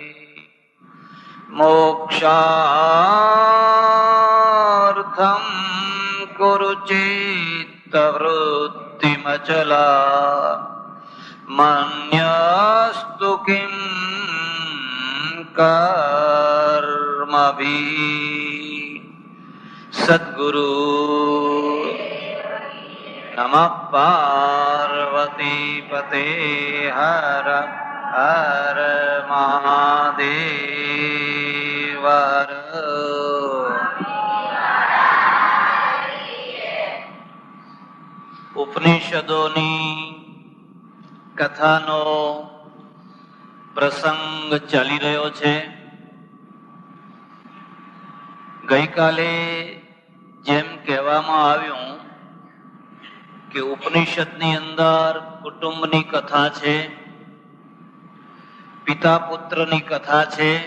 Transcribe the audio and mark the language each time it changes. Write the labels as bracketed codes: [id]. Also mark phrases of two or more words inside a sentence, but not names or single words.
[sa] मोक्षार्थं कुरु चित्तवृत्तिमचला मन्यस्तु किं कर्मभिः. सद्गुरु नमः. पार्वती पते हर हर महादेव. [gu] ઉપનિષદોની કથાનો પ્રસંગ ચાલી રહ્યો છે. ગઈકાલે જેમ કહેવામાં આવ્યું કે ઉપનિષદની અંદર કુટુંબની કથા છે, પિતા પુત્રની કથા છે,